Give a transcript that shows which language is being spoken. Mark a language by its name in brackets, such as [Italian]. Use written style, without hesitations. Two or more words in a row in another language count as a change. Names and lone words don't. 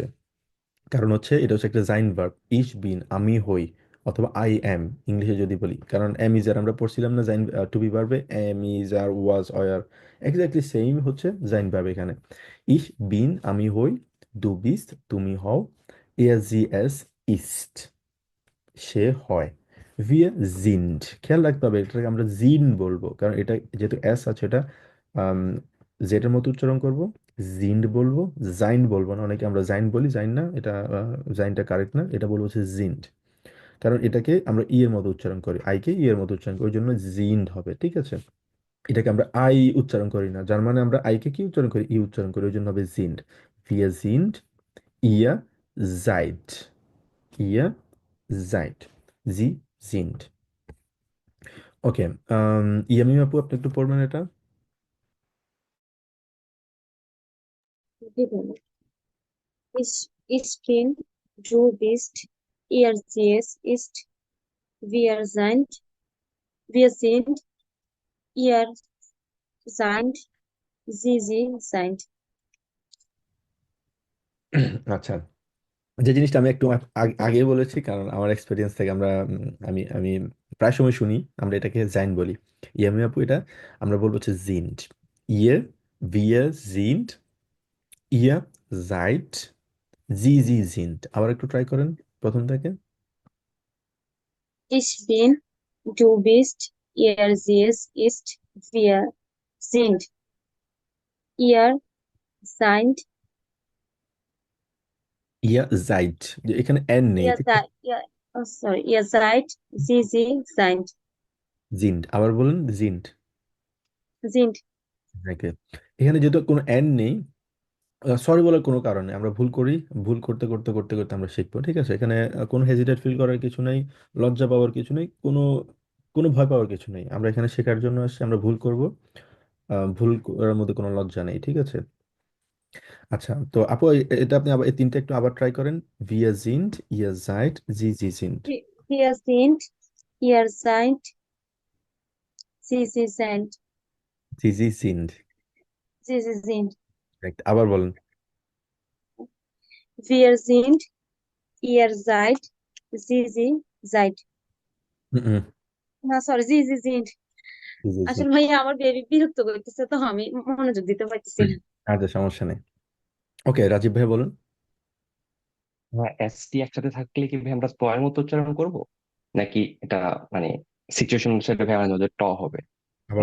[Bangla] কারণ হচ্ছে এটা হচ্ছে একটা জাইন ভার্ব। [German] ich bin [Bangla] আমি হই, অথবা [English] I am [Bangla] ইংলিশে যদি বলি, কারণ [English] am is are [Bangla] আমরা পড়ছিলাম না জাইন টু বি ভার্বে, [English] am is are was were, [Bangla] এক্স্যাক্টলি সেম হচ্ছে জাইন ভার্ব এখানে। [German] ich bin [Bangla] আমি হই, [German] du bist [Bangla] তুমি হও, [German] er sie es ist [Bangla] সে হয়, [German] wir sind [Bangla] খেয়াল রাখতে হবে, এটাকে আমরা জিন বলবো, কারণ এটা যেহেতু এস আছে, এটা জেটের মতো উচ্চারণ করব, জিন্ড বলবো, জাইন বলবো না। অনেকে আমরা জাইন বলি, জাইন না, এটা জাইনটা কারেক্ট না, এটা বলবো হচ্ছে জিন্ড। কারণ এটাকে আমরা ই এর মতো উচ্চারণ করি, আইকে ই এর মতো উচ্চারণ করি, ওই জন্য জিন্ড হবে, ঠিক আছে? এটাকে আমরা আই উচ্চারণ করি না, যার মানে আমরা আইকে কি উচ্চারণ করি? ই উচ্চারণ করি, ওই জন্য হবে জিন্ড। [German] wir sind, ihr seid, ihr seid, sie sind। [Bangla] ওকে, ইয়ামিম আপু আপনি একটু পড়বেন এটা। জি ভাইয়া। [German] Ich bin, du bist, ihr, sie, es ist, wir sind, ihr seid, sie seid। [Bangla] আচ্ছা, যে জিনিসটা আমি একটু আগে বলেছি, কারণ আমার এক্সপিরিয়েন্স থেকে আমরা আমি আমি প্রায় সময় শুনি আমরা এটাকে জাইন বলি। ইয়ামিম আপু এটা আমরা বলবো হচ্ছে জিন্ড। ইয়ে, [German] wir sind, ihr seid, sie sind। আবার একটু ট্রাই করেন প্রথম থেকে। Ich bin, du bist, ihr, sie, es ist, wir sind, ihr seid, ihr seid, [Bangla] যে এখানে এন নেই, ঠিক আছে? [German] ihr seid, sie seid, [Bangla] জিন্ড, আবার বলুন জিন্ড। [German] sind। [Bangla] ওকে, এখানে যেহেতু কোনো এন নেই, সরি বলার কোনো কারণে আমরা ভুল করি, ভুল করতে করতে করতে করতে আমরা শিখবো, ঠিক আছে? এখানে কোনো হেজিটেট ফিল করার কিছু নেই, লজ্জা পাওয়ার কিছু নেই, কোনো কোনো ভয় পাওয়ার কিছু নেই। আমরা এখানে শেখার জন্য আসছি, আমরা ভুল করব, ভুল করার মধ্যে কোনো লজ্জা নেই, ঠিক আছে? আচ্ছা, তো আপু এটা আপনি আবার এই তিনটা একটু আবার ট্রাই করেন। [German] wir sind, ihr seid, sie sind। Wir sind, ihr seid, sie sind, sie sind। sie sind। [English] Correct. [Bangla] আবার বলেন। [German] Wir sind, ihr seid, sie seid। হুম হুম, [Bangla] না সরি, [German] sie sind। sie [Bangla] আসলে [German] sind। [Bangla] ভাইয়া আমার বেবি বিরক্ত করতেছে, তো আমি মনোযোগ দিতে পারতেছি না। আচ্ছা, সমস্যা নেই। ওকে, রাজীব ভাই বলুন। হ্যাঁ, এস টি একসাথে থাকলে কি ভাই আমরা ত এর মতো উচ্চারণ করব, নাকি এটা মানে সিচুয়েশন হিসেবে ভাই আমাদের ট হবে আবার